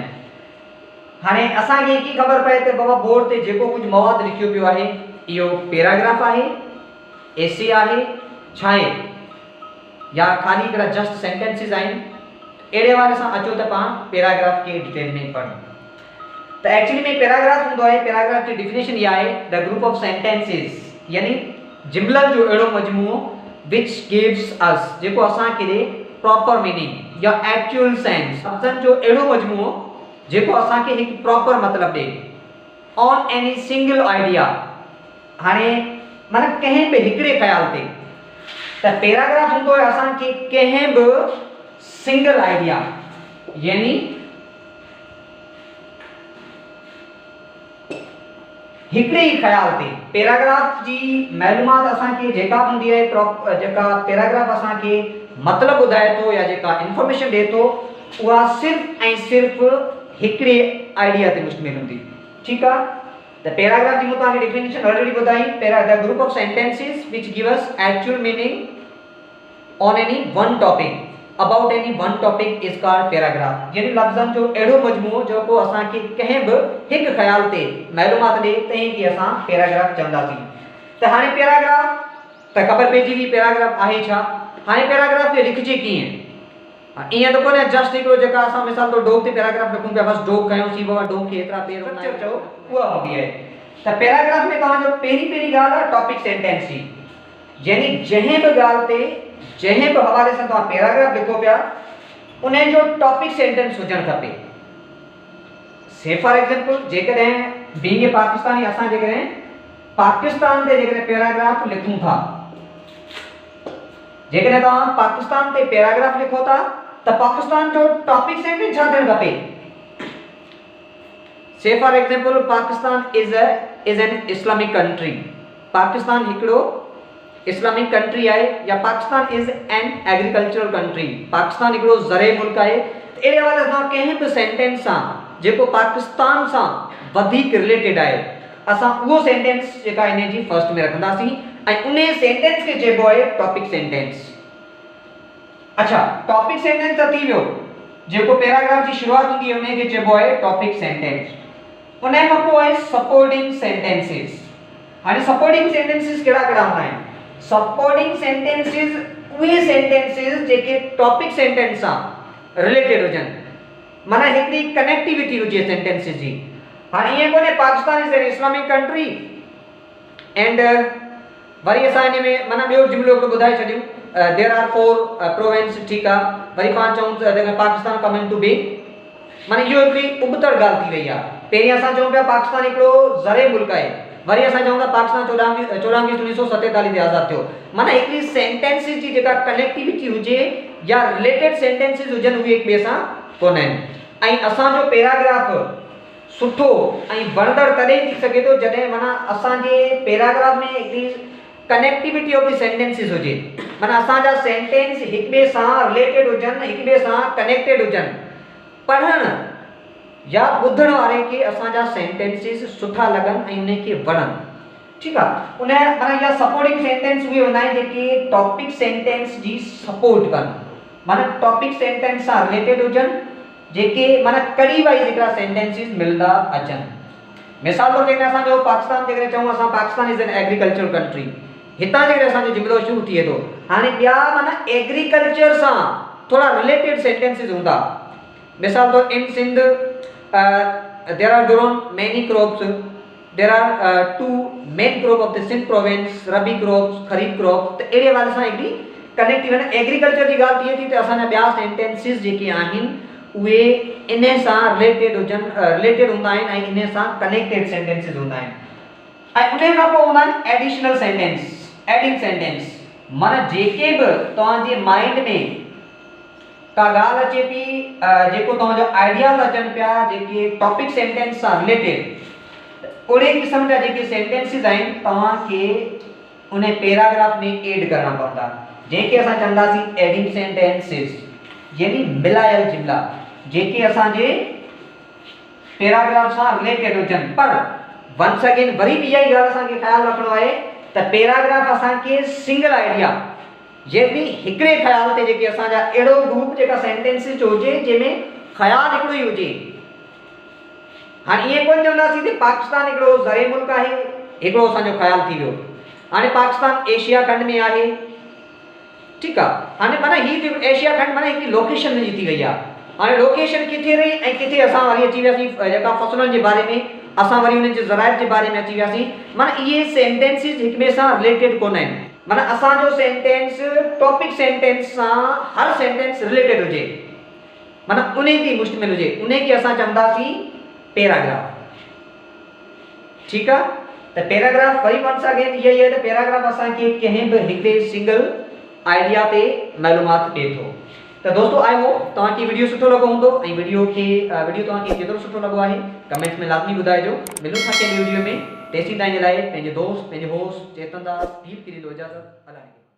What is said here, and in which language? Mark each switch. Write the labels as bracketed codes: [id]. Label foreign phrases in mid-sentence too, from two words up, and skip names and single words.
[sd] हाणे असांखे कीअं ख़बर पए त बाबा बोर्ड ते जेको कुझु मवाद लिखियो पियो आहे इहो पैराग्राफ आहे, एसे आहे, छा आहे, या ख़ाली हिकिड़ा [en] just sentences [sd] आहिनि। अहिड़े हवाले सां अचो त पाण पैराग्राफ खे डिटेल में पढ़ूं। त एक्चुअली में पैराग्राफ हूंदो आहे, पैराग्राफ जी डिफिनेशन इहा आहे, [en] the group of sentences [sd] यानी जुमलनि जो अहिड़ो मजमूओ [en] which gives us, [sd] जेको असांखे ॾे [en] proper meaning [sd] या [en] actual sense, [sd] लफ़्ज़नि जो अहिड़ो मजमूओ जेको असांखे हिकु प्रॉपर मतिलबु ॾे, [en] on any single idea, [sd] हाणे माना कंहिं बि हिकिड़े ख़्याल ते। त पैराग्राफ हूंदो आहे असांखे कंहिं बि [en] single idea [sd] यानी हिकिड़े ई ख़्याल ते। पैराग्राफ जी मालूमात असांखे जेका हूंदी आहे, जेका पैराग्राफ असांखे मतिलबु ॿुधाए थो या जेका इंफॉर्मेशन ॾिए थो, उहा सिर्फ़ ऐं सिर्फ़ु हिकिड़े आइडिया ते मुश्तमिल हूंदी। ठीकु आहे, त पैराग्राफ जी मूं तव्हांखे [en] definition already [sd] ॿुधाई, [en] the group of sentences which give us actual meaning on any one topic, about any one topic is called paragraph, [sd] यानी लफ़्ज़नि जो अहिड़ो मजमूओ जेको असांखे कंहिं बि हिकु ख़्याल ते मालूमात ॾे, तंहिंखे असां पैराग्राफ चवंदासीं। त हाणे पैराग्राफ त ख़बर पइजी वई पैराग्राफ आहे छा। हाणे पैराग्राफ खे लिखिजे कीअं, ईअं त कोन्हे जस्ट हिकिड़ो जेका असां मिसाल तौर डोक ते पैराग्राफ लिखूं पिया, बसि डोक कयूंसीं, बाबा डोक खे एतिरा पेर चओ, उहा हूंदी आहे। त पैराग्राफ में तव्हांजो पहिरीं ॻाल्हि आहे [en] topic sentence [sd] जी, यानी जंहिं बि ॻाल्हि ते जंहिं बि हवाले सां तव्हां पैराग्राफ लिखो पिया उन जो [en] topic sentence [sd] हुजणु खपे। [en] say for example [sd] जेकॾहिं [en] being a Pakistani [sd] असां जेकॾहिं पाकिस्तान ते जेकॾहिं पैराग्राफ लिखूं था, जेकॾहिं तव्हां पाकिस्तान ते पैराग्राफ लिखो था त पाकिस्तान जो [en] topic sentence [sd] छा थियणु खपे। [en] say for example Pakistan is an Islamic country, [sd] पाकिस्तान हिकिड़ो इस्लामिक कंट्री आहे, [en] या Pakistan is an agricultural country, [sd] पाकिस्तान हिकिड़ो ज़रे मुल्क आहे। त अहिड़े हवाले सां कंहिं बि सेंटेंस सां जेको पाकिस्तान सां वधीक रिलेटेड आहे, असां उहो सेंटेंस जेका इन जी फर्स्ट में रखंदासीं ऐं उन सेंटेंस खे चइबो आहे [en] topic sentence. [sd] अच्छा, [en] topic sentence [sd] त थी वियो, जेको पैराग्राफ जी शुरुआत हूंदी आहे उन खे चइबो आहे [en] topic sentence. [sd] उन खां पोइ आहे [en] supporting sentences. [sd] हाणे [en] supporting sentences [sd] कहिड़ा कहिड़ा हूंदा आहिनि। [en] supporting sentences [sd] उहे सेंटेंसिस जेके [en] topic sentence [sd] सां रिलेटेड हुजनि, माना हिकिड़ी कनेक्टिविटी हुजे सेंटेंसिस जी। हाणे ईअं कोन्हे [en] Pakistan is an Islamic country and [sd] वरी असां इन में माना ॿियो जुमिलो हिकिड़ो ॿुधाए छॾियूं, [en] there are 4 provinces, [sd] ठीकु आहे, वरी पाण चऊं त [en] Pakistan coming to be, [sd] माना इहो हिकिड़ी उबतड़ ॻाल्हि थी वई आहे। पहिरीं असां चऊं पिया पाकिस्तान हिकिड़ो ज़रे मुल्क आहे, वरी असां चऊं था पाकिस्तान 14 अगस्त 1947 ते आज़ाद थियो। माना हिकिड़ी सेंटेंसिस जी जेका कनेक्टिविटी हुजे या रिलेटेड सेंटेंसिस हुजनि उहे हिक ॿिए सां कोन आहिनि। ऐं असांजो पैराग्राफ सुठो ऐं वणंदड़ तॾहिं थी सघे थो जॾहिं माना असांजे पैराग्राफ में हिकिड़ी [en] connectivity of the sentences [sd] हुजे, माना असांजा सेंटेंस हिक ॿिए सां रिलेटेड हुजनि, हिक ॿिए सां कनेक्टेड हुजनि। पढ़ण या ॿुधण वारे खे असांजा सेंटेंसिस सुठा लॻनि ऐं उनखे वणनि। ठीकु आहे, उन माना इहा [en] supporting sentence [sd] उहे हूंदा आहिनि जेके [en] topic sentence [sd] जी सपोर्ट कनि, माना [en] topic sentence [sd] सां रिलेटेड हुजनि, जेके माना कड़ी वाइज हिकिड़ा सेंटेंसिस मिलंदा अचनि। मिसाल तौर ते असांजो पाकिस्तान जेकॾहिं चऊं असां [en] Pakistan is an agriculture country, [sd] हितां जेकॾहिं असांजो जुमिलो शुरू थिए थो, हाणे ॿिया माना एग्रीकल्चर सां थोड़ा रिलेटेड सेंटेंसिस हूंदा। मिसाल तौर [en] in Sindh there are grown many crops, there are 2 main crop of the Sindh province, rabi crops, kharif crops। [sd] त अहिड़े हवाले सां हिकिड़ी कनेक्ट थी वञे। एग्रीकल्चर जी ॻाल्हि थिए थी त असांजा ॿिया सेंटेंसिस जेके आहिनि उहे इन सां रिलेटेड हूंदा आहिनि ऐं इन सां कनेक्टेड सेंटेंसिस हूंदा आहिनि। ऐं उन खां पोइ हूंदा आहिनि [en] additional sentence, adding sentence. [sd] माना जेके बि तव्हांजे माइंड में का ॻाल्हि अचे पई, जेको तव्हांजो आइडियाज़ अचनि पिया, जेके [en] topic sentence [sd] सां रिलेटेड, ओड़े क़िस्म जा जेके सेंटेंसिस आहिनि तव्हांखे उन पैराग्राफ में ऐड करना पवंदा, जंहिंखे असां चवंदासीं [en] adding sentences, [sd] यानी मिलायल जुमला जेके असांजे पैराग्राफ सां रिलेटेड हुजनि। पर [en] once again [sd] वरी बि इहा ई ॻाल्हि असांखे ख़्यालु रखणो आहे त पैराग्राफ असांखे [en] single idea, [sd] यानी हिकिड़े ख़्याल ते जेके असांजा अहिड़ो ग्रुप जेका सेंटेंसिस जो हुजे जंहिंमें ख़्याल हिकिड़ो ई हुजे। हाणे ईअं कोन चवंदासीं त पाकिस्तान हिकिड़ो ज़रे मुल्क आहे, हिकिड़ो असांजो ख़्याल थी वियो। हाणे पाकिस्तान एशिया खंड में आहे, [ur] ठीक है। [sd] हाने माना ही एशिया खंड माना एक लोकेशन जी थी गई है। हाने लोकेशन किथे रही ऐं किथे असां वरी अची वियासीं जेका फसलनि जे बारे में, असां वरी उन्हनि जे ज़राइब जे बारे में अची वियासीं। माना ये सेंटेंसिस हिक में सां रिलेटेड कोन आहिनि। माना असां जो सेंटेंस टॉपिक सेंटेंस सां हर सेंटेंस रिलेटेड हुजे, माना उन्हें की मुश्तमिल हुजे, उन्हें की असां चवंदासीं पैराग्राफ, [ur] ठीक है। [sd] तो पैराग्राफ वरी [en] once again [ur] ये है तो [sd] पैराग्राफ असां के कहीं भी हिकड़े [en] single idea [sd] ते मालूमात दे थो। तो दोस्तों [en] I hope [sd] तव्हांखे वीडियो सुठो लॻो हूंदो ऐं वीडियो तव्हांखे केतिरो सुठो लॻो आहे कमेंट्स में लाज़मी ॿुधाइजो। मिलूं था कंहिं वीडियो में, तेसीं ताईं जे लाइ पंहिंजे दोस्त पंहिंजे होस्ट चेतन दास दीप खे ॾींदो इजाज़त।